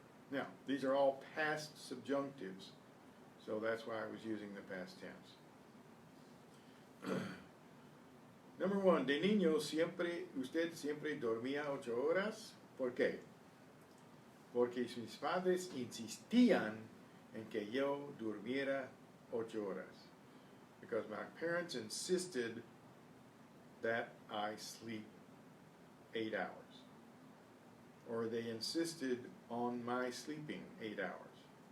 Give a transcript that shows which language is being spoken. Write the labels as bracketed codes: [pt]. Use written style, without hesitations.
[en] Now, these are all past subjunctives, so that's why I was using the past tense. Number 1, [es] de niño usted siempre dormía 8 horas. ¿Por qué? Porque mis padres insistían en que yo durmiera 8 horas. [en] Because my parents insisted that I sleep 8 hours. Or they insisted on my sleeping 8 hours.